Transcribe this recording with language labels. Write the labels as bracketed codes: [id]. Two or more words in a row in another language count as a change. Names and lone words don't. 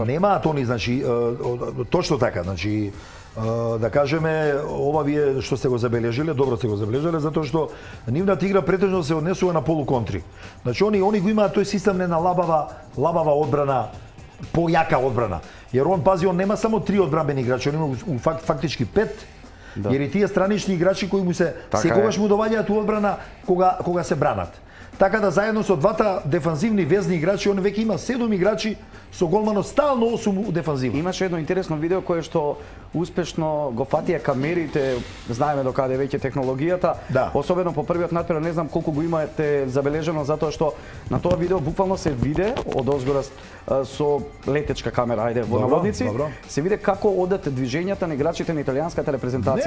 [mk] Немаат они, значи, точно така, значи, да кажеме, ова вие што сте го забележиле, добро сте го забележиле, затоа што нивната игра претежно се однесува на полуконтри. Значи, они го имаат тој систем на лабава одбрана, појака одбрана. [sr] Jer on, pazi, on nema samo 3 odbrambeni igrača, on ima faktički 5. Da. Jer i tije stranični igrači koji mu se [mk] секогаш му доваѓаат у одбрана кога се бранат. Така да заедно со двата дефанзивни везни играчи, он веќе има 7 играчи со голмано стално 8 у дефанзива. Имаше едно интересно видео кое што успешно го фатија камерите, знаеме до каде веќе технологијата, особено по првиот натпревар, не знам колку го имате забележено, затоа што на тоа видео буквално се виде од озгора со летечка камера, ајде во наводници, се виде како одат движењата на играчите на италијанската репрезентација.